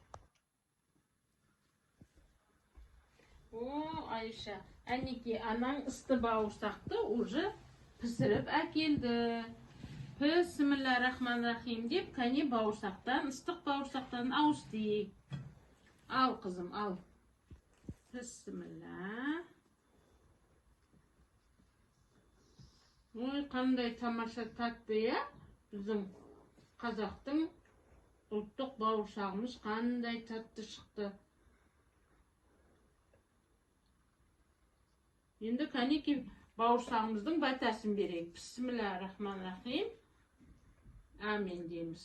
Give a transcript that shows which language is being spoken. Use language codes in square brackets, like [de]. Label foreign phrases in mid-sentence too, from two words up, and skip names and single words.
[kk] О, Айша, әнеке анаң ысты бауырсақты уже пісіріп әкелді. [ar] بسم الله الرحمن الرحيم [kk] деп, кәне бауырсақтан, ыстық бауырсақтан ауыстық. [tr] Al kızım, al. Bismillah. [kk] Oy, qanday tamaşa tatlı ya. Bizim Қазақтың ұлттық бауырсағымыз қандай татты шықты. Енді кәнеки бауырсағымыздың батасын берейік. [ar] بسم الله الرحمن الرحيم. [kk] Амин дейміз.